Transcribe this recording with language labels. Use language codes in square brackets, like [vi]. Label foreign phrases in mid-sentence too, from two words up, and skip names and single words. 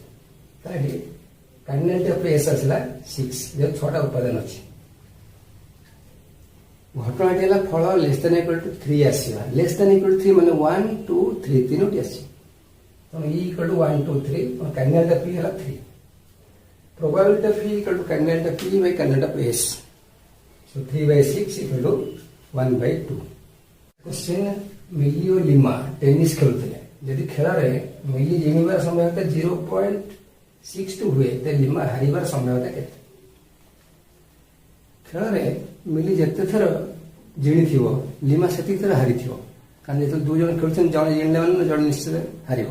[or] ତାହେଲେ [en] cardinality of S [or] ଆସିଲା 6, ଯେହେତୁ 6ଟା ଉପାଦାନ ଅଛି। ଘଟଣାଟି ହେଲା ଫଳ <3 ଆସିବା। <3 ମାନେ 1 2 3 ତିନୋଟି ଆସିବ। ତେଣୁ E = 1 2 3, [en] cardinality of E [or] ହେଲା 3। [en] Probability of E = cardinality of E by cardinality of S. So 3/6 = 1/2. Question, [or] ମିଲି ଓ ଲିମା ଟେନିସ୍ ଖେଳୁଥିଲେ। ଯଦି ଖେଳରେ ମିଲି ଜିଣିବାର ସମ୍ଭାବ୍ୟତା 0.62 ହୁଏ ତେବେ ଲିମା ହାରିବାର ସମ୍ଭାବ୍ୟତା କେତେ? ଖେଳରେ ମିଲି ଯେତେ ଥର ଜିଣିଥିବ ଲିମା ସେତିକି ଥର ହାରିଥିବ, କାରଣ ଯେତେବେଳେ 2 ଜଣ ଖେଳୁଛନ୍ତି ଜଣେ ଜିଣିଲେ ମାନେ ଜଣେ ନିଶ୍ଚିତ ହାରିବ।